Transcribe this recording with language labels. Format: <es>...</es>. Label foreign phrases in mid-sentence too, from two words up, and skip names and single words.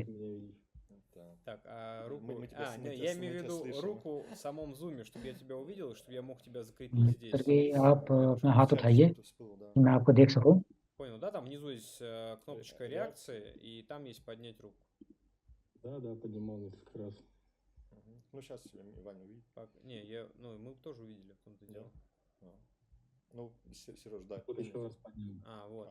<ru>Так, руку... Мы тебя не, я имею в виду слышим. руку в самом зуме, чтобы я тебя увидел, чтобы я мог тебя закрепить здесь.</ru> <hi>सर आप अपना हाथ</hi> <ru>В чате</ru> <hi>उठाइए,</hi> <ru>что-то всплыло, да.</ru> <hi>मैं आपको देख सकूं।</hi> <ru>Понял, да? Там внизу есть кнопочка реакции, и там есть поднять руку. Да, поднимал несколько раз. Ну, сейчас Ваня увидит. Не, мы тоже увидели в том-то дело. Ну, Сереж, да. Вот еще раз поднял. Вот,</ru>